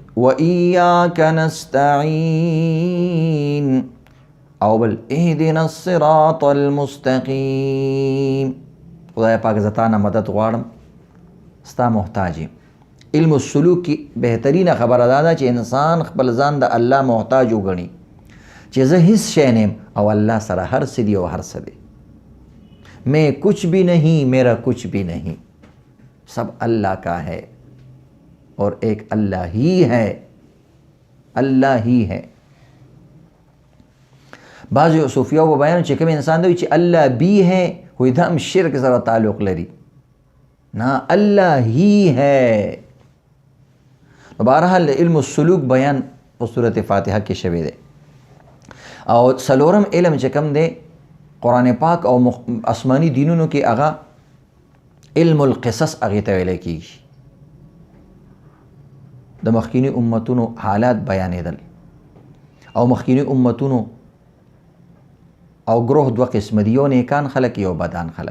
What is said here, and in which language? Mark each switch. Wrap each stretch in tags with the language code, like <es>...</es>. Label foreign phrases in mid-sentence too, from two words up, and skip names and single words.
<ar>وَإِيَّاكَ نَسْتَعِينُ</ar> <ps>او بل</ps> <ar>اهدنا الصراط المستقیم،</ar> <ps>خدای پاک زتانه مدد غواړم، ستا محتاج یم.</ps> <ar>علم السلوک</ar> <ps>کی بهترینه خبره دا ده چې انسان خپل ځان د الله محتاج وګڼي چې زه هیڅ شی نه یم او الله سره هر څه دی او هر څه دی.</ps> <ur>میں کچھ بھی نہیں، میرا کچھ بھی نہیں، سب اللہ کا ہے اور ایک اللہ ہی ہے، اللہ ہی ہے.</ur> <ps>بعض صوفیاء و بیان چې کوم انسان دی چې</ps> <ur>الله بی ہے،</ur> <ps>وې دا هم شرک سره تعلق لري. نه،</ps> <ur>الله ہی ہے.</ur> <ps>بہرحال</ps> <ar>علم السلوک</ar> <ps>بیان په سورت فاتحه کې شوی دی. او څلورم علم چې کوم دی قرآن پاک او آسمانی دینونو کې هغه</ps> <ar>علم القصص</ar> <ps>هغې ته ویلی کېږي. د مخکینی امتونو حالات بیانېدل او مخکینی امتونو او گروه دوه قسم دي، یو نیکان خلک یو بدان خلک.</ps>